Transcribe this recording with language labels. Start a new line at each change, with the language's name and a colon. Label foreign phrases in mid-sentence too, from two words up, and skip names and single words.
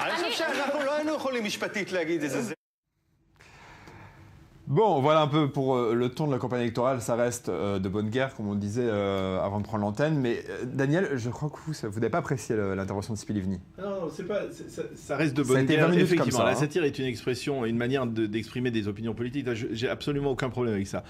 Hebrew: שאנחנו לא היינו יכולים משפטית להגיד את זה.
French: Bon, voilà un peu pour le ton de la campagne électorale. Ça reste de bonne guerre, comme on disait avant de prendre l'antenne. Mais Daniel, je crois que vous n'avez pas apprécié l'intervention de Tzipi Livni. Non, ça reste de bonne guerre. Effectivement, ça, la satire est une expression, une manière d'exprimer des opinions politiques. J'ai absolument aucun problème avec ça.